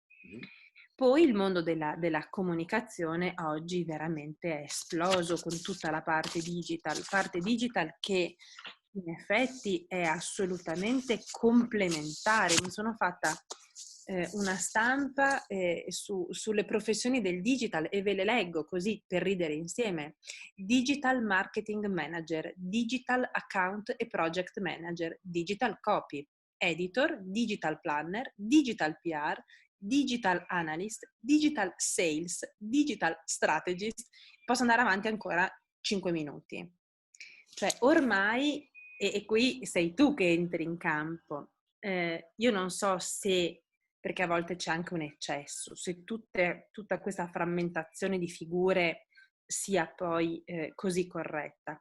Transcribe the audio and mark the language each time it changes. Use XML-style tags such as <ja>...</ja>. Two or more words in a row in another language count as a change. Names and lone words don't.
<it>Poi il mondo della comunicazione oggi veramente è esploso con tutta la parte digital che in effetti è assolutamente complementare. Mi sono fatta una stampa sulle professioni del digital e ve le leggo così per ridere insieme.</it> <en>Digital Marketing Manager, Digital Account e Project Manager, Digital Copy, Editor, Digital Planner, Digital PR, Digital Analyst, Digital Sales, Digital Strategist.</en> <it>Posso andare avanti ancora 5 minuti. Cioè ormai, e qui sei tu che entri in campo, io non so se, perché a volte c'è anche un eccesso, se tutta questa frammentazione di figure sia poi così corretta.</it>